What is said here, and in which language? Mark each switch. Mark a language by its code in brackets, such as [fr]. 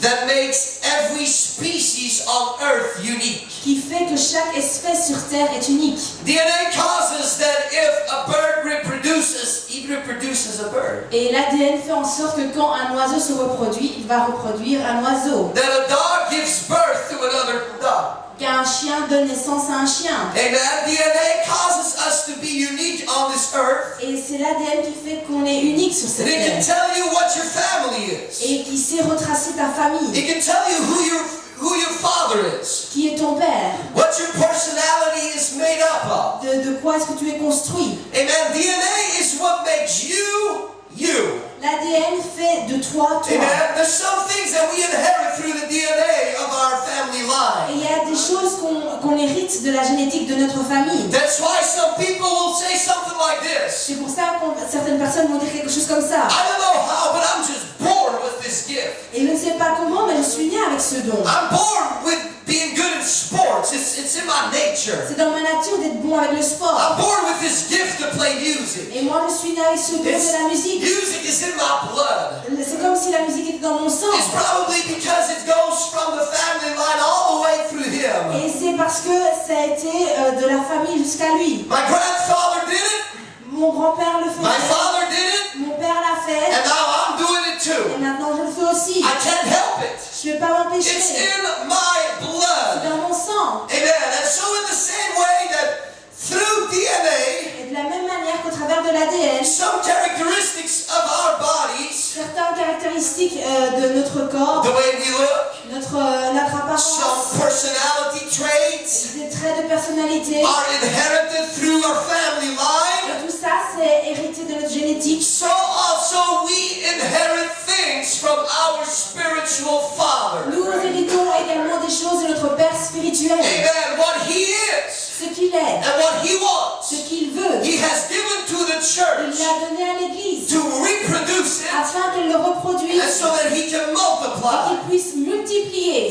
[en] that makes every species on Earth unique. [fr] qui fait que chaque espèce sur Terre est unique. [en] DNA causes that if a bird reproduces, it reproduces a bird. [fr] Et l'ADN fait en sorte que quand un oiseau se reproduit, il va reproduire un oiseau. [en] That a dog gives birth to another dog. [fr] Qu'un chien donne naissance à un chien. [en] Amen. DNA causes us to be unique on this earth. [fr] Et c'est l'ADN qui fait qu'on est unique sur cette [en] And it can [fr] terre. [en] tell you what your family is. [fr] Et qui sait retracer ta famille. [en] It can tell you who your father is. [fr] Qui est ton père. [en] What your personality is made up of. [fr] De quoi est-ce que tu es construit. [en] Amen. DNA is what makes you, you. [fr] L'ADN fait de toi, toi. [en] Amen. There's some things that we inherit through the DNA of our family [fr] Et [en] line. [fr] il y a des choses qu'on hérite de la génétique de notre famille. [en] That's why some people will say something like this. [fr] C'est pour ça que certaines personnes vont dire quelque chose comme ça. [en] I don't know how, but I'm just born with this gift. [fr] Et je ne sais pas comment, mais je suis née avec ce don. [en] I'm born with being good in with sports. It's in my nature. [fr] C'est dans ma nature d'être bon avec le sport. [en] I'm born with this gift to play music. [fr] Et moi, je suis né avec ce don de la musique. [en] Music is in my blood. [fr] C'est comme si la musique était dans mon sang. [en] It's probably because it goes from the family line all the way through him. [fr] Et c'est parce que ça a été de la famille jusqu'à lui. [en] My grandfather did it. [fr] Mon grand-père le [en] My [fr] faisait. [en] father did it. [fr] Mon père l'a fait. [en] And now I'm doing it [fr] Et [en] too. [fr] maintenant, je le fais aussi. [en] I can't help it. [fr] Je ne vais pas m'empêcher. [en] It's [fr] C'est [en] in my blood. [fr] dans mon sang. [en] Amen. And so in the same way that through DNA, [fr] Et de la même manière qu'au travers de l'ADN, [en] some characteristics of our bodies, [fr] certaines caractéristiques de notre corps, [en] the way we look, [fr] notre apparence, [en] some personality traits [fr] des traits de personnalité, [en] are inherited through our family line. [fr] et tout ça, c'est hérité de notre génétique. [en] So also we inherit things from our spiritual father. [fr] Nous héritons également des choses de notre Père spirituel. [en] Amen. What he is [fr] Ce qu'il est, [en] and what he wants, [fr] ce qu'il veut, [en] he has given to the [fr] il [en] church [fr] l'a donné à l'Église [en] to reproduce it [fr] afin qu'elle le reproduise [en] and so that he can [fr] et [en] multiply. [fr] qu'il puisse multiplier.